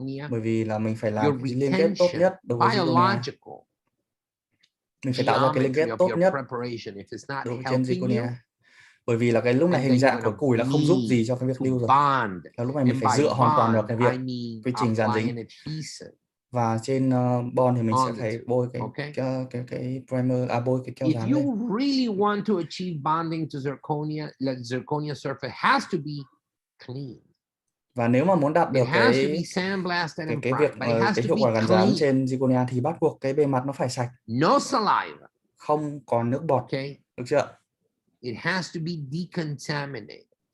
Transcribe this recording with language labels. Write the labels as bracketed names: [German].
[Vietnamese] Bởi vì là mình phải làm cái liên kết tốt nhất đối với zirconia. Mình phải tạo ra cái link ghép tốt nhất đối với trên zirconia. Bởi vì là cái lúc này hình dạng của củi là không giúp gì cho cái việc lưu rồi. Là lúc này mình phải dựa hoàn toàn vào cái việc quy trình dàn dính. Và trên bond thì mình sẽ phải bôi cái primer, bôi cái keo dán lên. [English] If you really want to achieve bonding to zirconia, the zirconia surface has to be clean. [Vietnamese] Và nếu mà muốn đạt được cái việc cái hiệu quả gắn dán trên zirconia thì bắt buộc cái bề mặt nó phải sạch. [English] No saliva. [Vietnamese] Không còn nước bọt. Được chưa? [English] It has to be decontaminated.